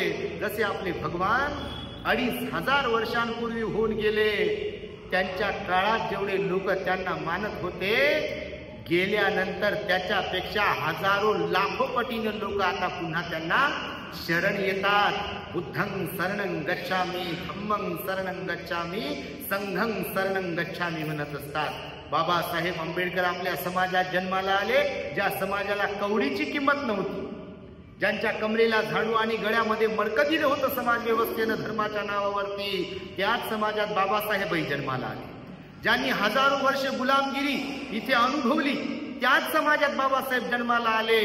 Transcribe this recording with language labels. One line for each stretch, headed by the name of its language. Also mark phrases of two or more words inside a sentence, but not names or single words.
Marathi: जसे आपले भगवान 2500 वर्षांपूर्वी होऊन गेले. त्यांच्या काळात जेवढे लोक त्यांना मानत होते गेल्यानंतर त्याच्यापेक्षा हजारो लाखो पटीने लोक आता पुन्हा त्यांना शरण येतात.
Pali: बुद्धं शरणं गच्छामी, धम्मं शरणं गच्छामी, संघं शरणं गच्छामी
Marathi: म्हणत असतात. बाबासाहेब आंबेडकर आपल्या समाजात जन्माला आले ज्या समाजाला कवडीची किंमत नव्हती, ज्यांच्या कमरेला झाडू आणि गळ्यामध्ये मडकं दिलं होतं समाज व्यवस्थेनं धर्माच्या नावावरती, त्याच समाजात बाबासाहेबही जन्माला आले. ज्यांनी हजारो वर्ष गुलामगिरी इथे अनुभवली त्याच समाजात बाबासाहेब जन्माला आले.